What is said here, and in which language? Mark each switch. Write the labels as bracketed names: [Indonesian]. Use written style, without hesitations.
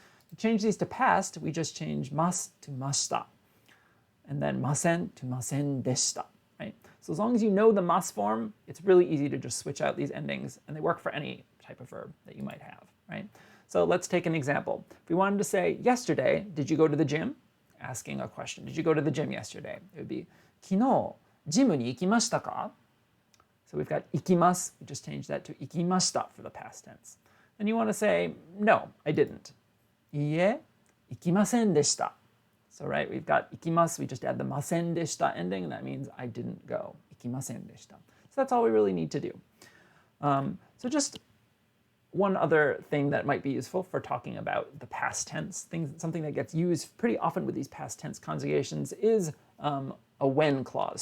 [English] To change these to past, we just change mas to mashita, and then masen to masen deshita, right? So as long as you know the mas form, it's really easy to just switch out these endings, and they work for any type of verb that you might have, right? So let's take an example. If we wanted to say, yesterday, did you go to the gym? Asking a question, did you go to the gym yesterday? It would be, [Japanese] 昨日、ジムに行きましたか? [English] So we've got ikimasu, we just changed that to ikimashita for the past tense. Then you want to say, no, I didn't. [Japanese] いいえ、行きませんでした. [English] So right, we've got ikimasu, we just add the masen deshita ending, and that means I didn't go. [Japanese] 行きませんでした. [English] So that's all we really need to do. So just one other thing that might be useful for talking about the past tense, something that gets used pretty often with these past tense conjugations is a when clause.